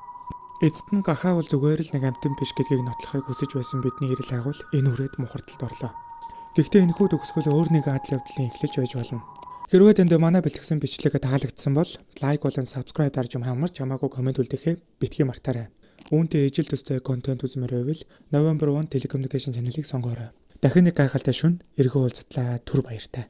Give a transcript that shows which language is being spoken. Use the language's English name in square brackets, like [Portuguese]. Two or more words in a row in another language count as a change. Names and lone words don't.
[Mongolian] Эцэст нь гахаа бол зүгээр л нэг амьтан биш гэдгийг нотлохыг хүсэж байсан бидний эрэл агуул энэ үрээд мухардалд орлоо. Гэхдээ энэхүү төгсгөл өөр нэг адал явдлын эхлэж байж болно. Хэрвээ танд манай бэлтгэсэн бичлэг таалагдсан бол лайк болон subscribe дарж хамарч хамаагүй комент үлдээхээ битгий мартаарай. Үүнтэй ижил төстэй контент үзмээр байвал [English] November 1 telecommunication channel- [Mongolian] ыг сонгоорой. Дахин нэг гайхалтай шүн эргэн уулзтлаа түр баяртай.